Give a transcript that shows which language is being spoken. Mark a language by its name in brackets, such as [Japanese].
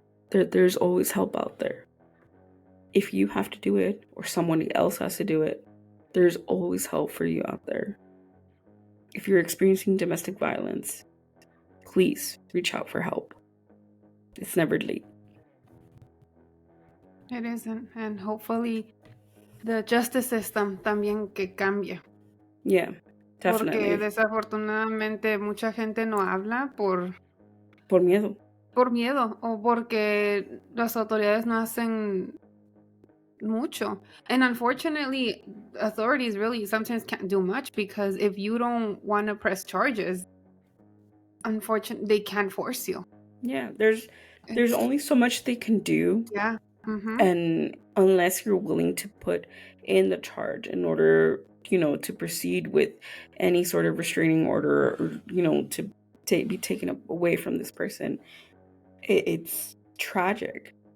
[English] There's always help out there. If you have to do it or someone else has to do it, there's always help for you out there. If you're experiencing domestic violence, please reach out for help. It's never late. It isn't. And hopefully the justice system [Spanish] también que cambie. [English] Yeah, definitely. [Spanish] Porque desafortunadamente mucha gente no habla por miedo. Por miedo o porque las autoridades no hacen mucho. [English] And unfortunately, authorities really sometimes can't do much because if you don't want to press charges, unfortunately, they can't force you. Yeah, there's only so much they can do. Yeah. Mm-hmm. And unless you're willing to put in the charge in order, to proceed with any sort of restraining order or, to be taken away from this person, it's tragic.